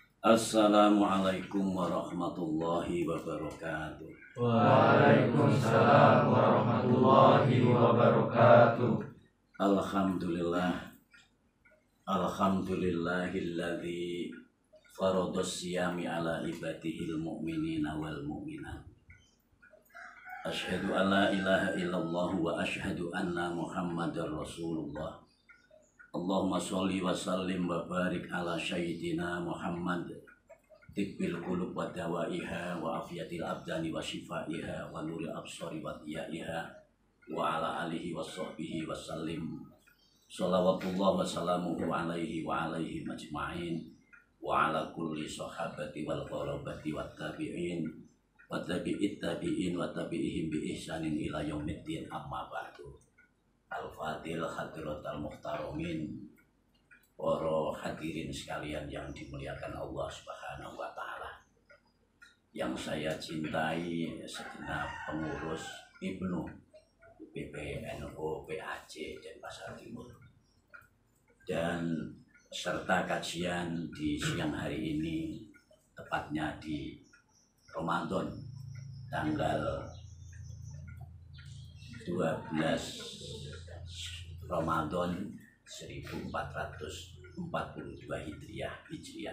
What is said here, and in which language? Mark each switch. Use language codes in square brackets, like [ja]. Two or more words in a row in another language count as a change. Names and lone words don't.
[ar] السلام عليكم ورحمة الله وبركاته. وعليكم السلام ورحمة الله وبركاته. الحمد لله الذي فرض الصيام على عباده المؤمنين والمؤمنات. أشهد أن لا إله إلا الله وأشهد أن محمدا رسول الله. اللهم صل وسلم وبارك على سيدنا محمد طب القلوب ودوائها وعافية الأبدان وشفائها ونور الأبصار وضيائها وعلى آله وصحبه وسلم صلوات الله وسلامه عليه وعليهم أجمعين وعلى كل الصحابة والقرابة والتابعين وتابعي التابعين وتابعيهم بإحسان إلى يوم الدين أما بعد. الفاضل حضرات المحترمين, [id] para hadirin sekalian yang dimuliakan Allah [ar] سبحانه وتعالى, [id] yang saya cintai segenap pengurus Ibnu PPNU PAC Denpasar Timur, dan serta kajian di siang hari ini, tepatnya di Ramadan tanggal 12 Ramadan 1442 Hijriah.